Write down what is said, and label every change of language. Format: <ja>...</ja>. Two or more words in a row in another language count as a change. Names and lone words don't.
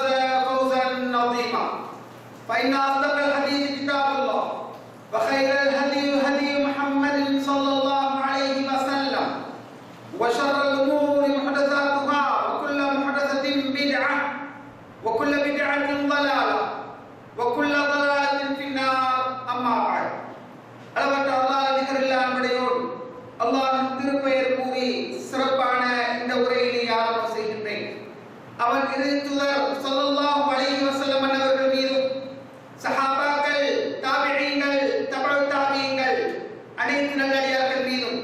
<ar>فوزا عظيما فإن أصدق الحديث كتاب الله وخير الهدي هدي محمد صلى الله عليه وسلم وشر الأمور محدثاتها وكل محدثة بدعة وكل بدعة ضلالة وكل ضلالة في النار أما بعد</ar> <ta>அல்லாஹ்வின் திருப்பெயர் கூறி சிறப்பான இந்த உரையினை ஆரம்பம் செய்கின்றேன். அவன் இறுதி தூதர்</ta> <ar>صلى الله عليه وسلم</ar> <ta>அவர்கள் மீதும் சஹாபாக்கள், தாபிஈன்கள், தபஉ தாபிஈன்கள் அனைத்து நல்லடியார்கள் மீதும்</ta>